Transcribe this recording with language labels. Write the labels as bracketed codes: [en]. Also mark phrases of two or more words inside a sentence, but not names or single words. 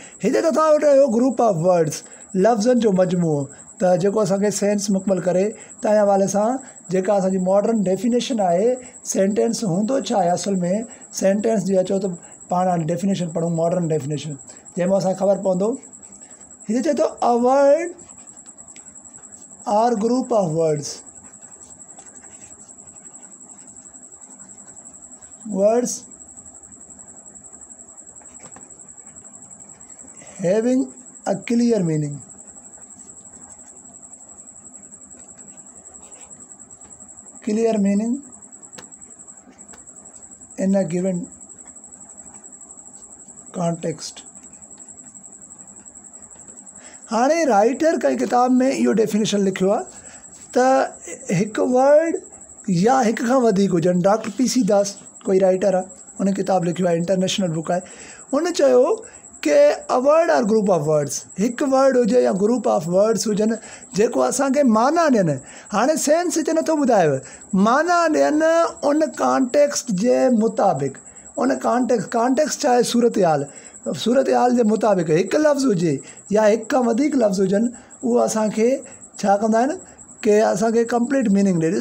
[sd] हिते त तव्हां वटि हुयो [en] group of words, [sd] लफ़्ज़नि जो मजमूओ, त जेको असांखे सेंस मुकमल करे। तंहिं हवाले सां जेका असांजी [en] modern definition [sd] आहे, सेंटेंस हूंदो छा आहे असल में, सेंटेंस जी अचो त पाण हाणे डेफिनेशन पढ़ूं, [en] modern definition, [sd] जंहिंमें असांखे ख़बर पवंदो। हिते चए थो [en] a word or group of words, words having a clear meaning, in a given context। [sd] हाणे राइटर कंहिं किताब में इहो डेफिनेशन लिखियो आहे त हिकु वर्ड या हिक खां वधीक हुजनि। डॉक्टर PC दास कोई राइटर आहे, उन किताब लिखियो आहे, [en] international book [sd] आहे। उन चयो कि [en] a word or group of words, [sd] हिकु वर्ड हुजे या [en] group of words [sd] हुजनि जेको असांखे माना ॾियनि। हाणे सेंस हिते नथो ॿुधायव, माना ॾियनि उन कॉन्टेक्स्ट जे मुताबिक़, उन कॉन्टेक्स्ट छा आहे, सूरत हाल जे मुताबिक़ हिकु लफ़्ज़ हुजे या हिक खां वधीक लफ़्ज़ हुजनि, उहो असांखे छा कंदा आहिनि कि असांखे [en] complete meaning [sd] ॾे।